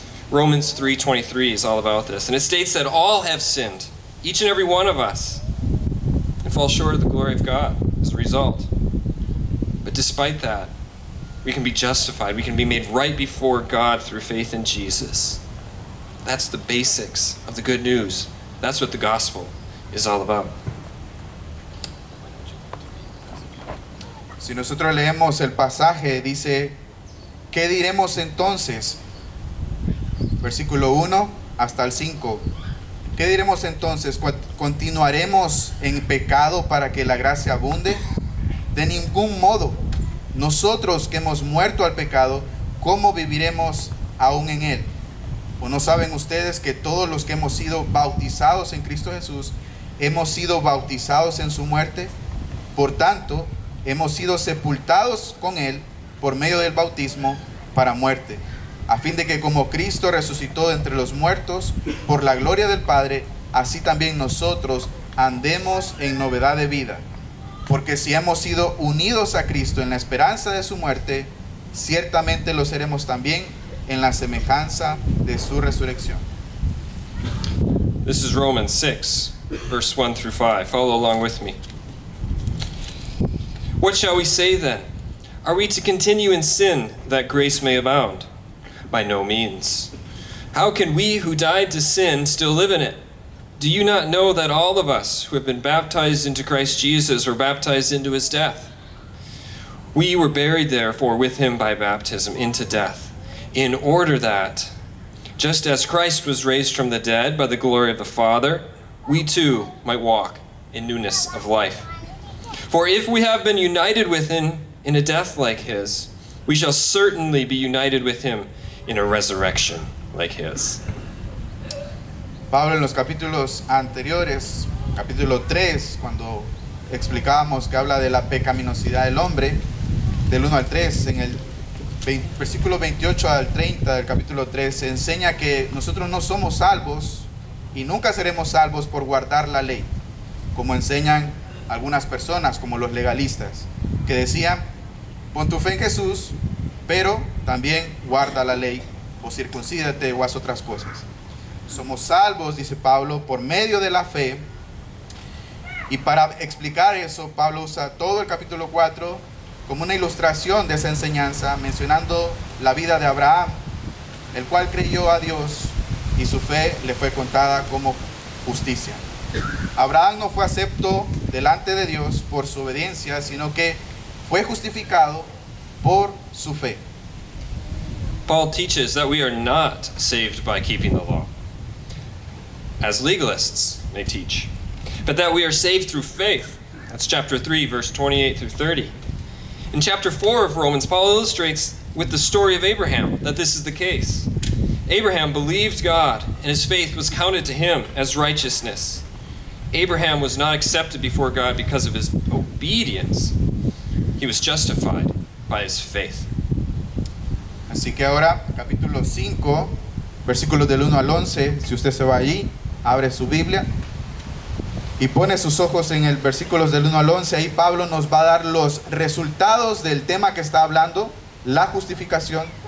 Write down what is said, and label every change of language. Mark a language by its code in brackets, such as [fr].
[en] Romans 3:23 is all about this, and it states that all have sinned, each and every one of us, and fall short of the glory of God as a result. But despite that, we can be justified. We can be made right before God through faith in Jesus. That's the basics of the good news. That's what the gospel is all about. [es] Si nosotros leemos el pasaje, dice: ¿qué diremos entonces? Versículo 1 hasta el 5. ¿Qué diremos entonces? ¿Continuaremos en pecado para que la gracia abunde? De ningún modo. Nosotros que hemos muerto al pecado, ¿cómo viviremos aún en él? ¿O no saben ustedes que todos los que hemos sido bautizados en Cristo Jesús, hemos sido bautizados en su muerte? Por tanto, hemos sido sepultados con él por medio del bautismo para muerte, a fin de que como Cristo resucitó de entre los muertos por la gloria del Padre, así también nosotros andemos en novedad de vida. Porque si hemos sido unidos a Cristo en la esperanza de su muerte, ciertamente lo seremos también en la semejanza de su resurrección. [en] This is Romans 6, verse 1 through 5. Follow along with me. What shall we say then? Are we to continue in sin that grace may abound? By no means. How can we who died to sin still live in it? Do you not know that all of us who have been baptized into Christ Jesus were baptized into his death? We were buried therefore with him by baptism into death, in order that, just as Christ was raised from the dead by the glory of the Father, we too might walk in newness of life. For if we have been united with him in a death like his, we shall certainly be united with him in a resurrection like his. [es] Pablo en los capítulos anteriores, capítulo 3, cuando explicábamos que habla de la pecaminosidad del hombre, del 1 al 3, en el versículo 28 al 30 del capítulo 3, se enseña que nosotros no somos salvos y nunca seremos salvos por guardar la ley, como enseñan algunas personas, como los legalistas, que decían, pon tu fe en Jesús, pero también guarda la ley, o circuncídate o haz otras cosas. Somos salvos, dice Pablo, por medio de la fe. Y para explicar eso, Pablo usa todo el capítulo 4 como una ilustración de esa enseñanza, mencionando la vida de Abraham, el cual creyó a Dios y su fe le fue contada como justicia. Abraham no fue acepto delante de Dios por su obediencia, sino que fue justificado por su fe. [en] Paul teaches that we are not saved by keeping the law, as legalists may teach, but that we are saved through faith. That's chapter 3, verse 28 through 30. In chapter 4 of Romans, Paul illustrates with the story of Abraham that this is the case. Abraham believed God, and his faith was counted to him as righteousness. Abraham was not accepted before God because of his obedience. He was justified by his faith. [es] Así que ahora, capítulo 5, versículos del 1 al 11, si usted se va allí, abre su Biblia y pone sus ojos en el versículos del 1 al 11, ahí Pablo nos va a dar los resultados del tema que está hablando, la justificación.